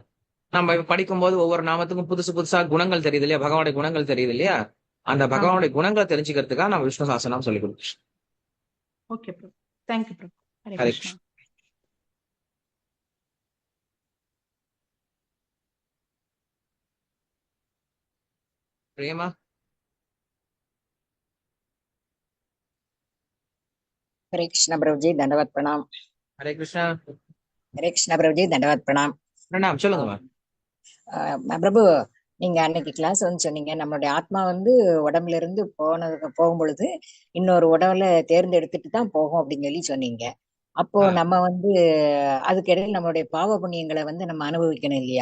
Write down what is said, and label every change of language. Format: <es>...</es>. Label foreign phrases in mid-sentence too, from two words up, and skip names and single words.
<ta>நம்ம படிக்கும் போது ஒவ்வொரு நாமத்துக்கும் புதுசு புதுசா குணங்கள் தெரியுது இல்லையா, பகவானுடைய குணங்கள் தெரியுது இல்லையா. அந்த ஆ பகவானுடைய குணங்களை தெரிஞ்சுக்கிறதுக்காக நம்ம விஷ்ணு சாசனம் சொல்லி கொடுத்தோம். ஓகே பிரபு. தேங்க்யூ பிரபு. ஹரே ஹரே கிருஷ்ணா. கிருஷ்ணா. பிரேமா.</ta> <hi>हरे कृष्ण प्रभु जी, दंडवत प्रणाम।</hi> <ta>ஹரே கிருஷ்ணா.</ta> <hi>हरे कृष्ण प्रभु जी, दंडवत प्रणाम।</hi> <ta>பிரணாம். சொல்லுங்கம்மா. பிரபு, நீங்க அன்னைக்கு கிளாஸ் வந்து சொன்னீங்க, நம்மளுடைய ஆத்மா வந்து உடம்புல இருந்து போகும் பொழுது இன்னொரு உடம்புல தேர்ந்தெடுத்துட்டு தான் போகும் அப்படின்னு சொல்லி சொன்னீங்க. அப்போ ஆ, நம்ம வந்து அதுக்கு இடையில நம்மளுடைய பாவ புண்ணியங்களை வந்து நம்ம அனுபவிக்கணும் இல்லையா?</ta>